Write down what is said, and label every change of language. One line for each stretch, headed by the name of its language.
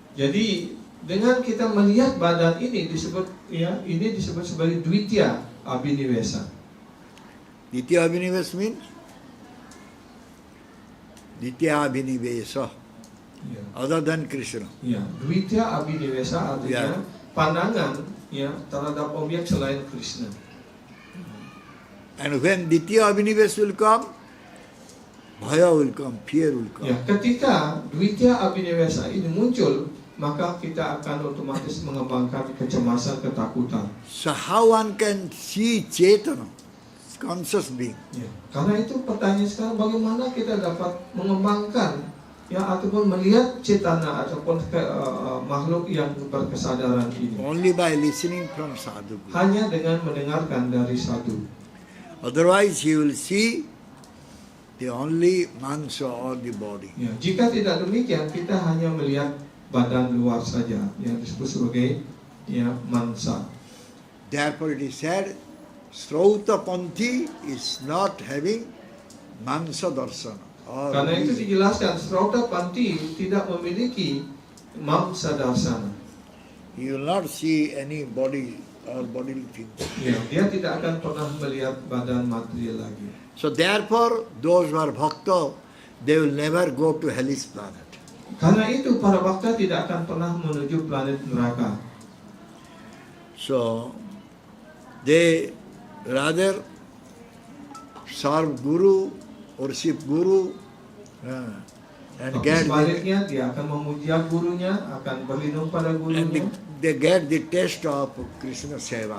Indonesian: Jadi dengan kita melihat badan ini disebut ini disebut sebagai Dwitya Abhinivesa.
English: Ditya Abhinivesa means Ditya Abhinivesa,
Indonesian: Iya.
English: other than Krishna.
Indonesian: Ya, Dwitya Abhinivesa artinya Ya. pandangan terhadap objek selain Krishna.
English: And when Ditya Abhinivesa will come, Bhaya will come, fear will come.
Indonesian: Ya, ketika Dwitya Abhinivesa ini muncul, maka kita akan otomatis mengembangkan kecemasan, ketakutan.
English: So how one can see Chetana, conscious being?
Indonesian: Ya, karena itu pertanyaan sekarang, bagaimana kita dapat mengembangkan ataupun melihat cetana ataupun makhluk yang berkesadaran ini?
English: Only by listening from sadhu.
Indonesian: Hanya dengan mendengarkan dari sadhu.
English: Otherwise he will see the only mansa or the body.
Indonesian: Ya, jika tidak demikian, kita hanya melihat badan luar saja yang disebut sebagai mansa.
English: Therefore it is said, Srauta Panthi is not having mansa darsana. Or
Indonesian: Karena itu dijelaskan Srauta Panthi tidak memiliki mamsa darsana.
English: he will not see any body or bodily things.
Indonesian: Ya, dia tidak akan pernah melihat badan material lagi.
English: So therefore, those who are bhakta, they will never go to hellish planet.
Indonesian: Karena itu para bhakta tidak akan pernah menuju planet neraka.
English: So they rather serve Guru, worship Guru, and
Indonesian: Tapi
English: get
Indonesian: sebaliknya dia akan memuja gurunya, akan berlindung pada
English: and
Indonesian: gurunya,
English: they get the taste of Krishna Seva.